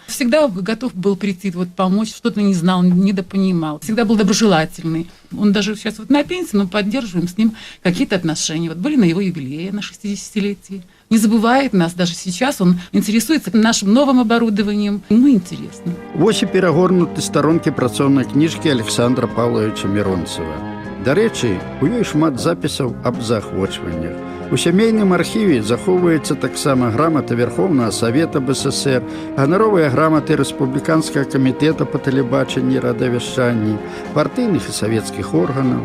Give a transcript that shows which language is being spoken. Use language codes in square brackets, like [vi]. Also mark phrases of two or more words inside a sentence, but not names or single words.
[ru] Всегда готов был прийти, вот, помочь, что-то не знал, недопонимал. Всегда был доброжелательный. Он даже сейчас вот на пенсии, но поддерживаем с ним какие-то отношения. Вот были на его юбилее, на 60-летии. Не забывает нас даже сейчас, он интересуется нашим новым оборудованием. Ему интересно. [be] Вось і перагорнуты старонкі працоўнай кніжкі Александра Павловича Миронцева. Дарэчы, у ёй шмат запісаў аб заахвочваннях. У сямейным архіве захоўваецца таксама грамата Верховнага Савета БССР, ганаровыя граматы Рэспубліканскага камітэта па тэлебачанні і радыёвяшчанні, партыйных і савецкіх органаў.